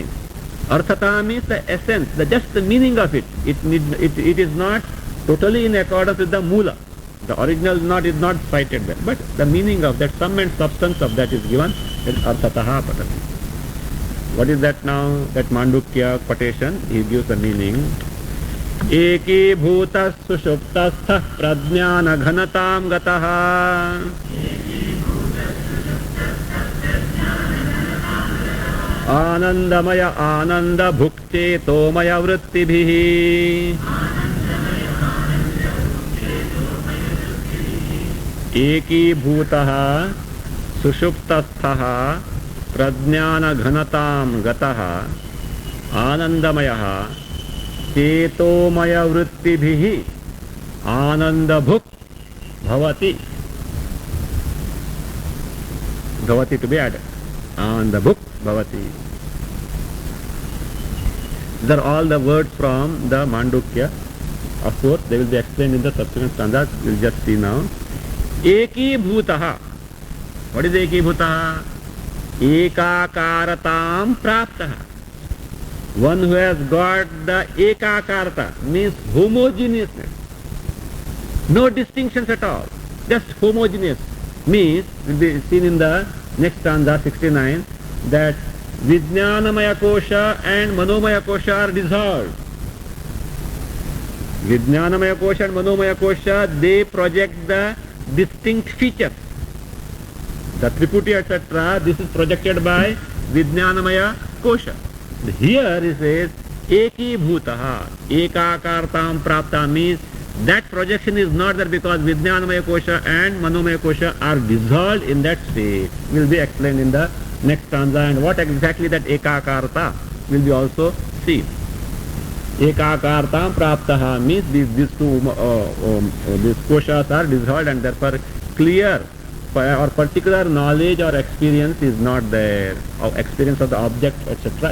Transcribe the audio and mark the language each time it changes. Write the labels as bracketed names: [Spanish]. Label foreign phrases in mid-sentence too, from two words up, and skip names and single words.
[English] Arthata means the essence, just the meaning of it. It is not totally in accordance with the mula. The original is not cited there, but the meaning of that, sum and substance of that is given in Arthataha Patati. What is that now? That Mandukya quotation, he gives the meaning. [Sanskrit] Eki bhutas sushuptastha prajnana ghanatam gataha Anandamaya ananda bhukte tomaya vrittibhihi Eki bhutaha sushuptasthaha prajnana ghanatam gataha Anandamayaha Chetomaya vrittibhihi Ananda bhuk bhavati Bhavati [English] to be added. [Sanskrit] Ananda bhuk bhavati. [English] These are all the words from the Mandukya. Of course, they will be explained in the subsequent stanzas. We will just see now. [Sanskrit] Eki bhutaha. [English] What is [Sanskrit] Eki bhutaha? Ekakaratam praptaha. [English] One who has got the ekakarata, means homogeneousness. No distinctions at all. Just homogeneous. Means, will be seen in the next stanza 69, that Vijnanamaya Kosha and Manomaya Kosha are dissolved. Vijnanamaya Kosha and Manomaya Kosha, they project the distinct features. The Triputi, etc., this is projected by Vijnanamaya Kosha. Here he says, [Sanskrit] Eki bhutaha, ekakartam prapta, [English] means that projection is not there because Vijnanamaya Kosha and Manomaya Kosha are dissolved in that state. Will be explained in the next stanza, and what exactly that ekakarta will be also seen. [Sanskrit] Ekakartam praptaha [English] means these two these koshas are dissolved and therefore clear or particular knowledge or experience is not there, or experience of the object, etc.